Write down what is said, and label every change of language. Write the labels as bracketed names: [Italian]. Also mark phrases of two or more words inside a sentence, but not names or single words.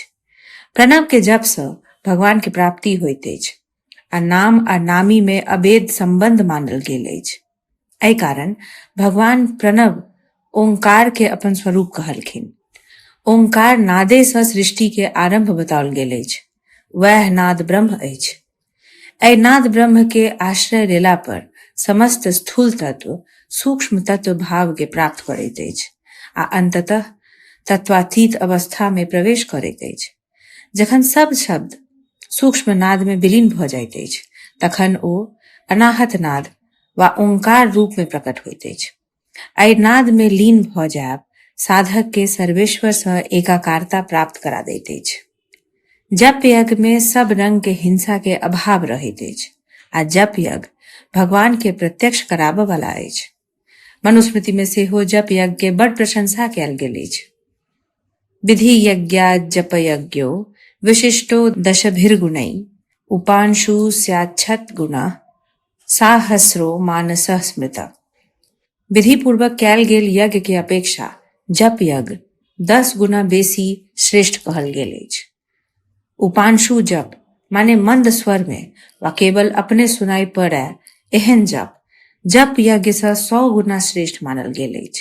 [Maithili] प्रणव के जप सँ भगवान के प्राप्ति होइत अछि आ नाम आ नामी में अभेद संबंध मानल गेल अछि. एहि कारण भगवान प्रणव ओंकार के अपन स्वरूप कहलखिन. ओंकार नादे सँ सृष्टि के आरंभ बताओल गेल अछि. वह नाद ब्रह्म अछि. एहि नाद ब्रह्म के आश्रय लेला पर समस्त स्थूल तत्व सूक्ष्म तत्व भाव के प्राप्त करैत अछि आ अंततः तत्वातीत अवस्था में प्रवेश करैत अछि. जखन सब शब्द सूक्ष्म नाद में विलीन भ जाइत अछि तखन ओ अनाहत नाद वा ओंकार रूप में प्रकट होइत अछि. एहि नाद में लीन भ जायब साधक के सर्वेश्वर सँ एकाकारता प्राप्त करा दैत अछि. जप यज्ञ में सब रंग के हिंसा के अभाव रहैत अछि आ जप यज्ञ भगवान के प्रत्यक्ष कराबय वाला अछि. मनुस्मृति में सेहो जप यज्ञ के बड़ प्रशंसा कयल गेल अछि. [Sanskrit] विधि यज्ञात् जप यज्ञो विशिष्टो दशभिर्गुणै उपांशु स्याच्छत् गुणः साहस्रो मानसः स्मृतः. [Maithili] विधि पूर्वक कयल गेल यज्ञ के अपेक्षा जप यज्ञ 10 गुना बेसी श्रेष्ठ कहल गेल अछि. उपांशु जप माने मंद स्वर में वा केवल अपने सुनाई पड़े एहन जप जप यज्ञ सँ 100 गुना श्रेष्ठ मानल गेल अछि.